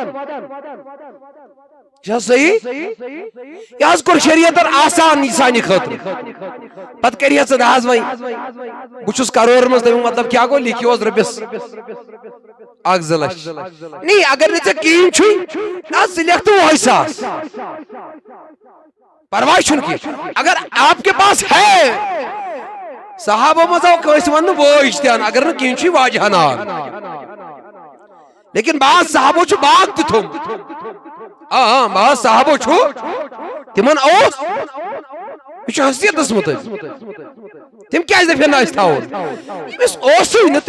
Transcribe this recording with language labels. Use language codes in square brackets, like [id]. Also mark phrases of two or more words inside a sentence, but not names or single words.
[ks] چھا صحیح یہ حظ کوٚر شریعتن آسان یہِ سانہِ خٲطرٕ پتہٕ کریہ ژٕ نہ حظ وۄنۍ بہٕ چھُس کرور منٛز تمیُک مطلب کیٛاہ گوٚو لیکھِو حظ رۄپیس 1-2 لچھ نہیں اگر نہٕ ژےٚ کِہیٖنۍ چھُے نہ ژٕ لیکھ تہٕ 2 ساس پرواے چھُنہٕ کینٛہہ [ur] اگر آپ کے پاس ہے [ks] صحابو منٛز آو کٲنٛسہِ وننہٕ وٲج تہِ ان اگر نہٕ کِہیٖنۍ چھُے واجہان آن لیکن بعض صحابو چھُ باغ تہِ تھوٚمُت بعض صحابو چھُ تِمن اوس یہ چھُ حیثیتس مطٲبق تِم کیٛازِ دپن نہٕ اَسہِ تھاوُن ییٚمِس اوسُے نہٕ